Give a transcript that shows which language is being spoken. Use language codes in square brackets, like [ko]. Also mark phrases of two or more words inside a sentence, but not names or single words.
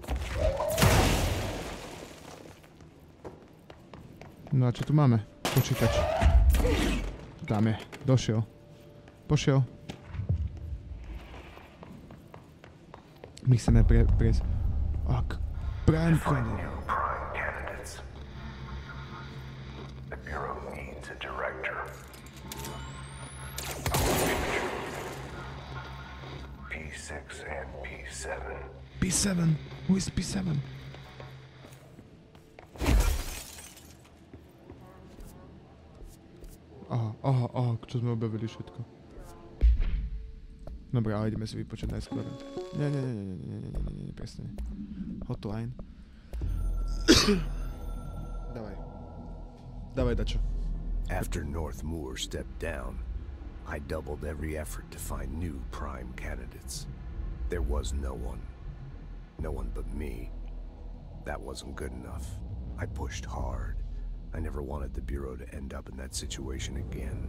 [sk] No a čo tu máme? Počítač. Tam je, došiel. Pošiel. My chceme prejsť. Ak, [en] prime candidate. The Bureau needs a director. P6 and P7. P7? Who is P7? [sk] Aha, čo sme objavili všetko. Dobre, ale ideme si vypočuť najskôr. Nie, presne. Hotline. Dávaj dačo. [en] After North Moore stepped down, I doubled every effort to find new prime candidates. There was no one but me. That wasn't good enough. I pushed hard. I never wanted the Bureau to end up in that situation again.